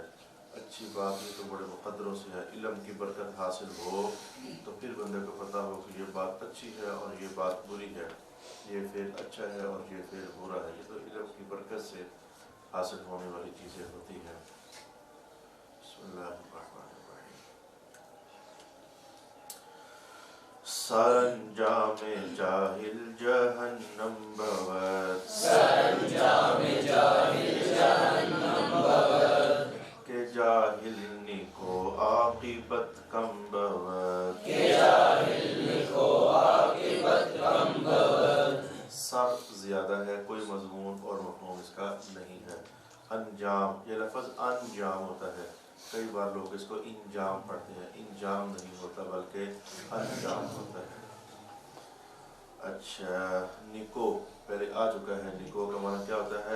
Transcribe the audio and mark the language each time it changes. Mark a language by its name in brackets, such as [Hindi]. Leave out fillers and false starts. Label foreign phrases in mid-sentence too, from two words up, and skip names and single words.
[Urdu] اچھی بات یہ تو بڑے مقدروں سے ہے، علم کی برکت حاصل ہو تو پھر بندے کو پتہ ہو کہ یہ بات اچھی ہے اور یہ بات بری ہے، یہ فعل اچھا ہے اور یہ فعل برا ہے۔ یہ تو علم کی برکت سے حاصل ہونے والی چیزیں ہوتی ہیں۔ [Arabic] بسم اللہ الرحمن الرحیم۔ [Persian] سرانجام جاہل جہنم بود، سرانجام جاہل جہنم بود، کہ جاہل نیکو عاقبت کم بود، کہ جاہل نیکو عاقبت کم بود۔ [Urdu] سر زیادہ ہے، کوئی مضمون اور مفہوم اس کا نہیں ہے۔ انجام، یہ لفظ انجام ہوتا ہے، کئی بار لوگ اس کو انجام پڑھتے ہیں، انجام نہیں ہوتا بلکہ انجام ہوتا ہے۔ اچھا، نیکو پہلے آ چکا ہے، نیکو کا معنی کیا ہوتا ہے؟